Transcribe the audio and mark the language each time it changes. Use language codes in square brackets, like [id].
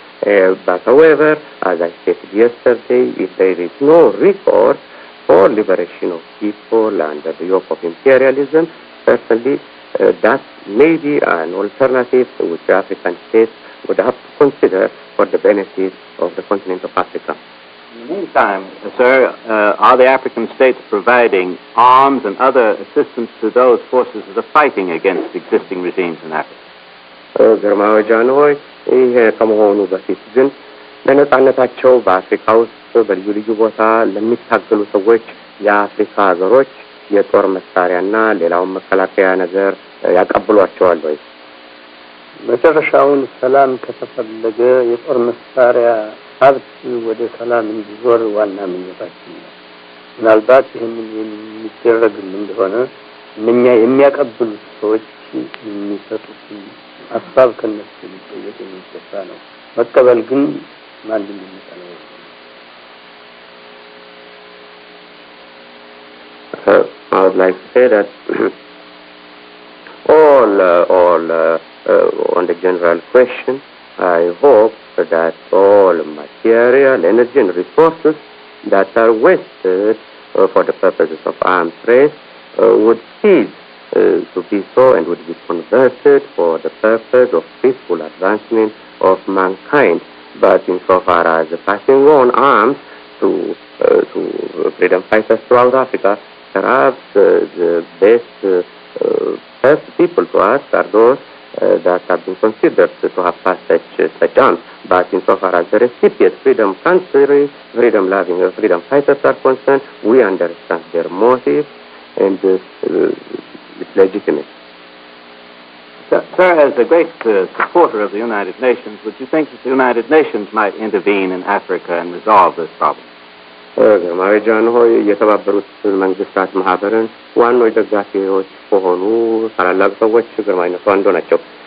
[en] But however, as I said yesterday, if there is no recourse for liberation of people under the yoke of imperialism, certainly that may be an alternative which African states would have to consider for the benefit of the continent of Africa. In the meantime, sir, are the African states providing arms and other assistance to those forces that are fighting against existing regimes in Africa? [am] ግርማዊ ጃንሆይ ይሄ ከመሆኑ በፊት ግን ለነጻነታቸው በአፍሪካ ውስጥ በልዩ ልዩ ቦታ ለሚታገሉ ሰዎች የአፍሪካ ሀገሮች የጦር መሳሪያና ሌላውን መከላከያ ነገር ያቀብሏቸዋል ወይ? መጨረሻውን ሰላም ከተፈለገ የጦር መሳሪያ ሀብት ወደ ሰላም እንዲዞር ዋና ምኞታችን ነው። ምናልባት ይህንን የሚደረግ እንደሆነ እኛ የሚያቀብሉት ሰዎች የሚሰጡት ሀሳብ ከነሱ ሊጠየቅ የሚገባ ነው። መቀበል ግን ማንም የሚጠላው [en] I would like to say that on the general question, I hope that all material, energy and resources that are wasted for the purposes of arms race would cease to be so and would be converted for the purpose of peaceful advancement of mankind. But insofar as passing on arms to freedom fighters throughout Africa, perhaps the best people to us are those that have been considered to have passed such arms. But insofar as the recipient freedom country, freedom-loving freedom fighters are concerned, we understand their motive and it's legitimate. Sir, as a great supporter of the United Nations, would you think that the United Nations might intervene in Africa and resolve this problem? [am] ግርማዊ ጃንሆይ የተባበሩት መንግስታት ማህበርን ዋናው ደጋፊዎች ከሆኑ ታላላቅ ሰዎች ግርማዊነቱ አንዱ ናቸው።